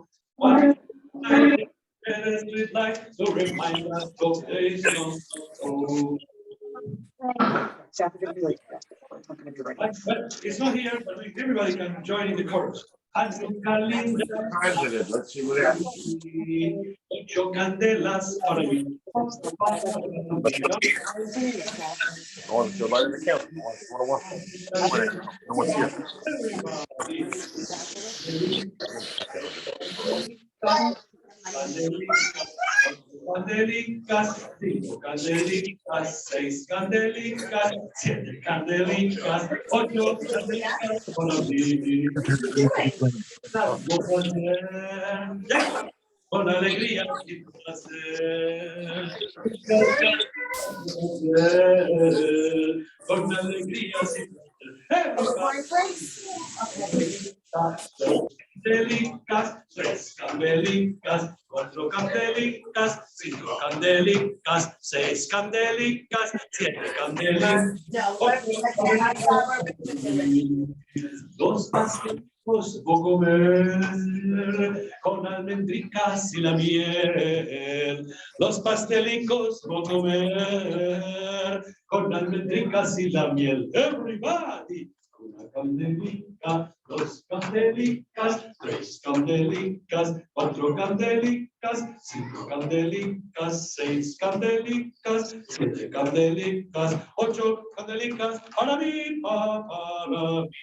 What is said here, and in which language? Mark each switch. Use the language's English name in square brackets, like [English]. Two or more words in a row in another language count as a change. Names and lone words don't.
[English] One night they share a sweet light to remind us of days long ago. But it's not here, but everybody can join in the chorus. [Ladino] Hanukah linda, [English] Let's see what happens. [Ladino] ocho candelas para mí. [English] I want to go by the camera. I want to watch it. [Ladino] Candelicas, cinco candelicas, seis candelicas, siete candelicas, ocho candelicas para mí. Con alegría y placer. Con alegría y candelicas, tres candelicas, cuatro candelicas, cinco candelicas, seis candelicas, siete candelicas, dos pasteles puedo comer con almendricas y la miel. Los pastelicos puedo comer con almendricas y la miel. Everybody. Una candelica, dos candelicas, tres candelicas, cuatro candelicas, cinco candelicas, seis candelicas, siete candelicas, ocho candelicas, para mí, para mí.